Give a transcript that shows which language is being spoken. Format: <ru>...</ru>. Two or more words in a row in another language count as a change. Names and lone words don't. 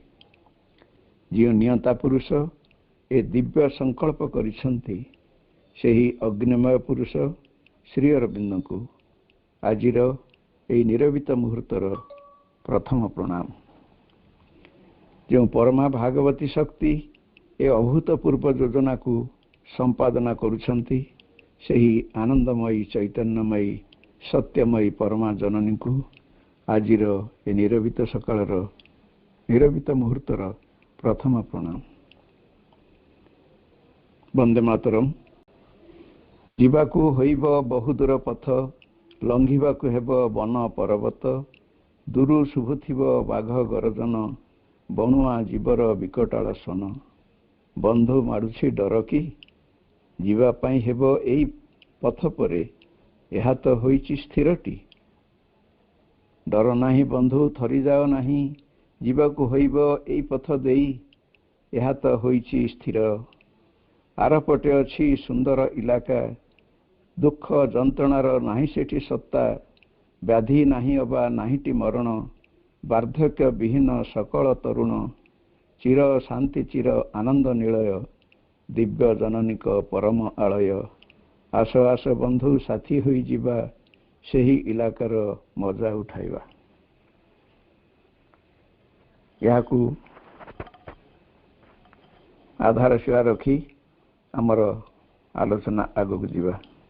<or>ଯିଏ ନିୟନ୍ତା ପୁରୁଷ ଏ ଦିବ୍ୟ ସଙ୍କଳ୍ପ କରିସନ୍ତି ସେହି ଅଗ୍ନିମୟ ପୁରୁଷ ଶ୍ରୀ ଅରବିନ୍ଦ କୁ ଆଜିର ଏ ନିରବିତ ମୁହୂର୍ତ୍ତର ପ୍ରଥମ ପ୍ରଣାମ। ଯୋ ପରମା ଭାଗବତୀ ଶକ୍ତି ଏ ଅଭୂତପୂର୍ବ ଯୋଜନା କୁ ସମ୍ପାଦନା କରୁଛନ୍ତି ସେହି ଆନନ୍ଦମୟୀ ଚୈତନ୍ୟମୟୀ ସତ୍ୟମୟୀ ପରମା ଜନନୀ କୁ ଆଜିର ଏ ନିରବିତ ସକାଳର ନିରବିତ ମୁହୂର୍ତ୍ତର ପ୍ରଥମ ପ୍ରଣାମ। ବନ୍ଦେ ମାତରମ। ଯିବାକୁ ହୋଇବ ବହୁଦୂର ପଥ, ଲଙ୍ଘିବାକୁ ହେବ ବନ ପର୍ବତ। ଦୂରୁ ଶୁଭୁଥିବ ବାଘ ଗରଜନ, ବଣୁଆ ଜୀବର ବିକଟାଳ ସନ। ବନ୍ଧୁ ମାଡୁଛି ଡର କି, ଯିବା ପାଇଁ ହେବ ଏଇ ପଥ ପରେ, ଏହା ତ ହୋଇଛି ସ୍ଥିରଟି। ଡର ନାହିଁ ବନ୍ଧୁ ଥରି ଯାଅ ନାହିଁ, ଯିବାକୁ ହୋଇବ ଏଇ ପଥ ଦେଇ, ଏହା ତ ହୋଇଛି ସ୍ଥିର। ଆରପଟେ ଅଛି ସୁନ୍ଦର ଇଲାକା, ଦୁଃଖ ଯନ୍ତ୍ରଣାର ନାହିଁ ସେଠି ସତ୍ତା। ବ୍ୟାଧି ନାହିଁ ଅବା ନାହିଁଟି ମରଣ, ବାର୍ଦ୍ଧକ୍ୟ ବିହୀନ ସକଳ ତରୁଣ। ଚିର ଶାନ୍ତି ଚିର ଆନନ୍ଦ ନିଳୟ, ଦିବ୍ୟ ଜନନୀକ ପରମ ଆଳୟ। ଆସ ଆସ ବନ୍ଧୁ ସାଥୀ ହୋଇ ଯିବା, ସେହି ଇଲାକାର ମଜା ଉଠାଇବା। ଯାକୁ ଆଧାର ଶିବା ରଖି ଆମର ଆଲୋଚନା ଆଗକୁ ଯିବା।</or>